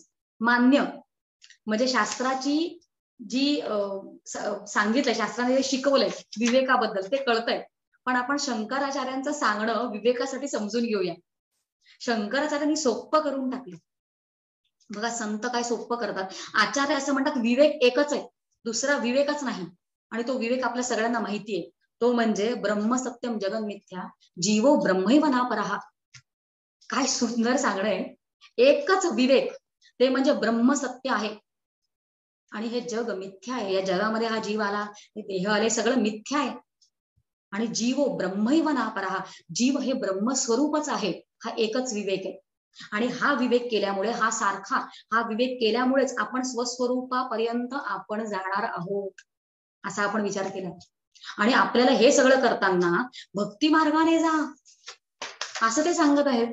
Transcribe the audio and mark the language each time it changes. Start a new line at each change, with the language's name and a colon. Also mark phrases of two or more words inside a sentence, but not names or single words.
Marathi: मान्य म्हणजे शास्त्राची जी सांगितलंय, शास्त्राने जे शिकवलंय विवेकाबद्दल ते कळतंय, पण आपण शंकराचार्यांचं सांगणं विवेकासाठी समजून घेऊया. शंकराचार्यांनी सोप्प करून टाकलं बघा. संत काय सोप्प करतात, आचार्य असं म्हणतात विवेक एकच आहे, दुसरा विवेकच नाही. आणि तो विवेक आपल्या सगळ्यांना माहितीये, तो म्हणजे
Sanskrit: ब्रह्म सत्यम जगन मिथ्या जीवो ब्रह्मैव नापरः.
Marathi: काय सुंदर सांगणं. एकच विवेक ते म्हणजे ब्रह्म सत्य आहे आणि हे जग मिथ्या आहे. या जगामध्ये हा जीव आला, हे देह आले, सगळं मिथ्या आहे. आणि
Sanskrit: जीवो ब्रह्मैव नापरः,
Marathi: जीव हे ब्रह्मस्वरूपच आहे. हा एकच विवेक आहे. आणि हा विवेक केल्यामुळे, हा विवेक केल्यामुळेच आपण स्वस्वरूपापर्यंत आपण जाणार आहोत, असा आपण विचार केला. आणि आपल्याला हे सगळं करताना भक्ती मार्गाने जा असं ते सांगत आहेत.